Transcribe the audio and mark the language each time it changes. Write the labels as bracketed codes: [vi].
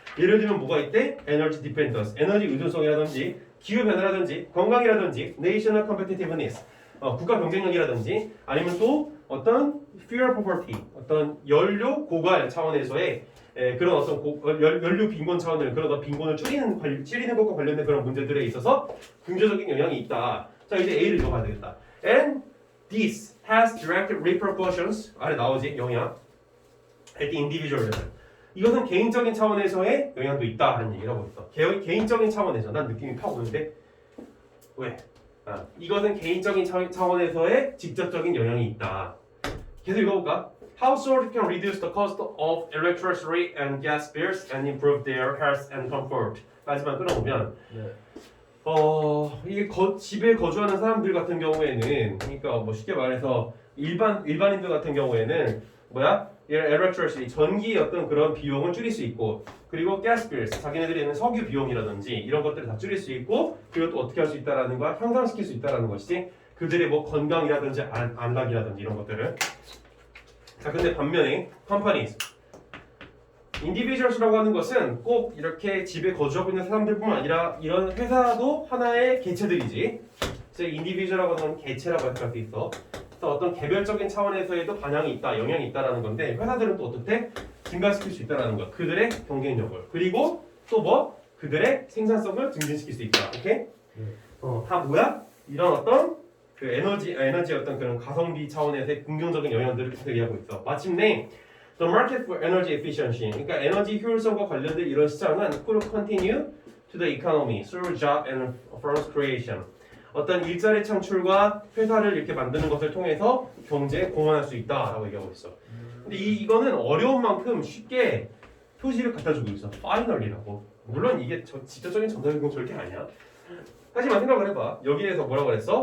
[ko] 예를 들면 뭐가 있대? 에너지 디펜던스, 에너지 의존성이라든지 기후 변화라든지 건강이라든지 네이셔널 컴페티티브니스, 국가 경쟁력이라든지 아니면 또 어떤 [en] fuel poverty, [ko] 어떤 연료 고갈 차원에서의 그런 어떤 연료 빈곤 차원을 그런 빈곤을 줄이는 것과 관련된 그런 문제들에 있어서 긍정적인 영향이 있다. 자 이제 A를 읽어봐야 되겠다. [en] And this has direct repercussions [ko] 아래 나오지 영향 [en] at the individual level. [ko] 이것은 개인적인 차원에서의 영향도 있다 하는 얘기를 하고 있어. 개인적인 차원에서 난 느낌이 팍 오는데 왜? 이것은 개인적인 차원에서의 직접적인 영향이 있다. 계속 읽어볼까? [en] Households can reduce the cost of electricity and gas bills and improve their health and comfort. [ko] 까지만 끌어보면 네. 이게 집에 거주하는 사람들 같은 경우에는 그러니까 뭐 쉽게 말해서 일반인들 같은 경우에는 뭐야? electricity 전기 어떤 그런 비용을 줄일 수 있고 그리고 gas bills 자기네들이 있는 석유 비용이라든지 이런 것들을 다 줄일 수 있고 그리고 또 어떻게 할 수 있다라는 걸 향상시킬 수 있다라는 것이지 그들의 뭐 건강이라든지 안락이라든지 이런 것들을. 자 근데 반면에 companies individuals라고 하는 것은 꼭 이렇게 집에 거주하고 있는 사람들뿐만 아니라 이런 회사도 하나의 개체들이지. 그래서 individual라고 하는 개체라고 할 수 있어. 그래서 어떤 개별적인 차원에서에도 반향이 있다, 영향이 있다라는 건데 회사들은 또 어떻게 증가시킬 수 있다라는 거. 그들의 경쟁력을 그리고 또 뭐 그들의 생산성을 증진시킬 수 있다. 오케이? 다 뭐야? 이런 어떤 그 에너지 어떤 그런 가성비 차원에서의 긍정적인 영향들을 계속 얘기하고 있어. 마침내 [en] The market for energy efficiency, [ko] 그러니까 에너지 효율성과 관련된 이런 시장은 [en] could continue to the economy through job and firms creation. [ko] 어떤 일자리 창출과 회사를 이렇게 만드는 것을 통해서 경제에 공헌할 수 있다라고 얘기하고 있어. 근데 이거는 어려운 만큼 쉽게 표시를 갖다 주고 있어. finally라고. 물론 이게 직접적인 정답은 절대 아니야. 하지만 생각을 해봐. 여기에서 뭐라고 그랬어?